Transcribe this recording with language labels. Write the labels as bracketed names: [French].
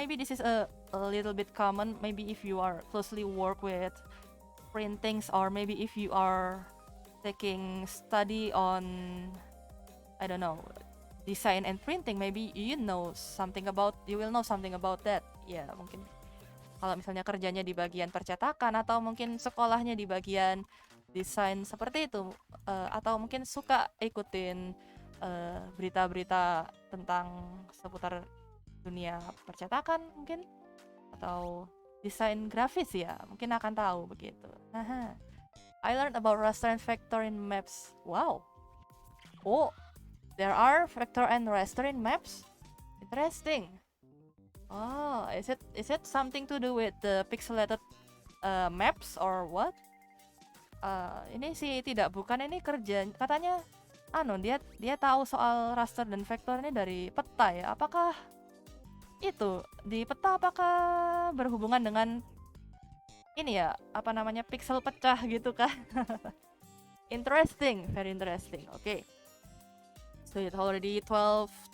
[English] Maybe this is a little bit common. Maybe if you are closely work with printings, or maybe if you are taking study on, I don't know, design and printing, maybe you will know something about that. [Indonesian] Ya mungkin kalau misalnya kerjanya di bagian percetakan, atau mungkin sekolahnya di bagian desain seperti itu, atau mungkin suka ikutin berita-berita tentang seputar dunia percetakan mungkin, atau desain grafis ya, mungkin akan tahu begitu. [English] I learned about raster and vector in maps. Wow. Oh, there are vector and raster in maps. Interesting. Oh, is it something to do with the pixelated maps or what? [Indonesian] Ini sih bukan ini kerja katanya dia tahu soal raster dan vektor ini dari peta ya. Apakah itu di peta, apakah berhubungan dengan ini ya, apa namanya, pixel pecah gitu kah? [English] Interesting, very interesting. Okay, so it's already 12:20.